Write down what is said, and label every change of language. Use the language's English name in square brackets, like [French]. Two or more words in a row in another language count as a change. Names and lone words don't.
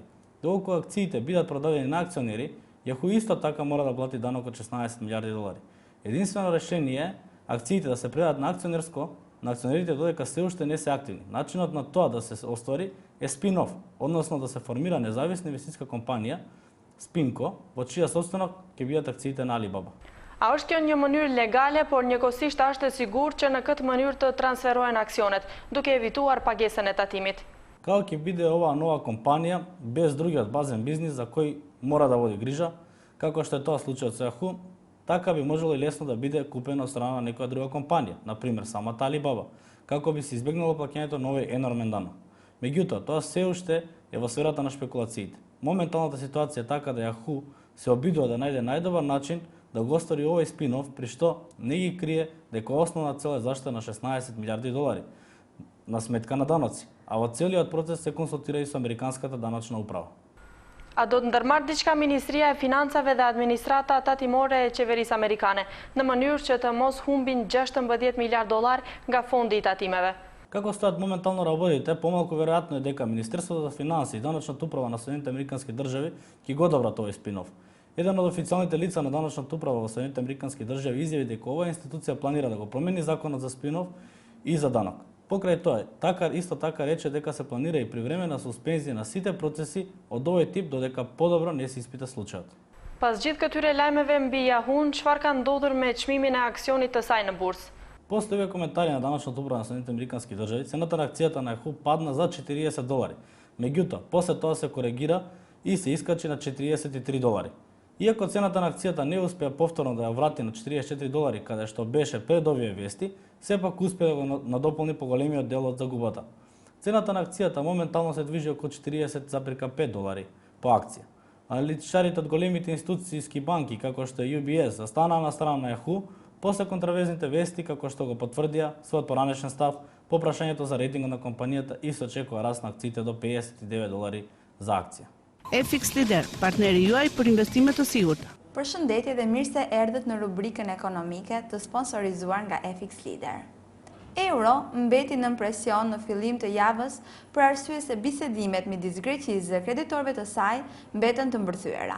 [Macedonian] Доколку акциите бидат продадени на акционери, Јаху исто така мора да плати данок од 16 милиарди долари. Единствено решение е акциите да се предадат на акционерите додека се уште не се активни. Начинот на тоа да се оствари е спин-оф, односно да се формира независна инвестициска компанија, Спинко, во чија собственост ќе бидат акциите на Алибаба. [Albanian] A është kjo një mënyrë legale, por njëkohësisht është e sigurt që në këtë mënyrë të transferohen aksionet, duke evituar pagesën e tatimit. [Macedonian] Како ќе биде оваа нова компанија без другиот базен бизнис за кој мора да води грижа, како што е тоа случајот со Јаху, така би можело и лесно да биде купено од страна на некоја друга компанија, например самата Алибаба, како би се избегнало плаќањето на овој енормен данок. Меѓутоа, тоа се уште е во сферата на шпекулациите. Моменталната ситуација е така да Јаху се обидува да најде најдобар начин да го остvari овој спин-оф, при што не ги крие дека основна цел е заштита на 16 милиарди долари на сметка на даноци, а во целиот процес се консултира и со американската даночна управа. [Albanian] A do të ndërmarrë diçka Ministria e Financave dhe Administrata Tatimore e Qeverisë Amerikane, në mënyrë që të mos humbin 16 miliard dollar nga fondi i tatimeve? [Macedonian] Како стојат моментално работите, помалку веројатно е дека Министерството за финансии и даночната управа на Соединетите американски држави ќе го одобрат овој спин-оф. Еден од официјалните лица на даночната управа во Соединетите американски држави изјави дека оваа институција планира да го промени законот за спин-оф и за данок. Покрај тоа, исто така рече дека се планира и привремена суспензија на сите процеси од овој тип додека подобро не се испита случајот. [Albanian] Pas gjithë këtyre lajmeve mbi Yahoo, çfarë ka ndodhur me çmimin e aksionit të saj në bursë? [Macedonian] После овие коментари на даночната управа на Соединетите американски држави, цената на акцијата на Yahoo падна за 40 долари. Меѓутоа, после тоа се коригира и се искачи на 43 долари. Иако цената на акцијата не успеа повторно да ја врати на 44 долари, каде што беше пред овие вести, сепак успеа да го надополни поголемиот дел од загубата. Цената на акцијата моментално се движи околу 40,5 долари по акција. Аналитичарите од големите институцијски банки, како што е UBS, застанаа на страна на Yahoo, после контравезните вести, како што го потврдија својот поранешен став по прашањето за рейтингот на компанијата и се очекува раст на акциите до 59 долари за акција. [Albanian] FX Leader, partneri juaj për investime të sigurta. Përshëndetje dhe mirë se erdhët në rubrikën ekonomike të sponsorizuar nga FX Leader. Euro mbeti në presion në fillim të javës për arsye se bisedimet midis Greqisë dhe kreditorëve të saj mbeten të mbërthyera.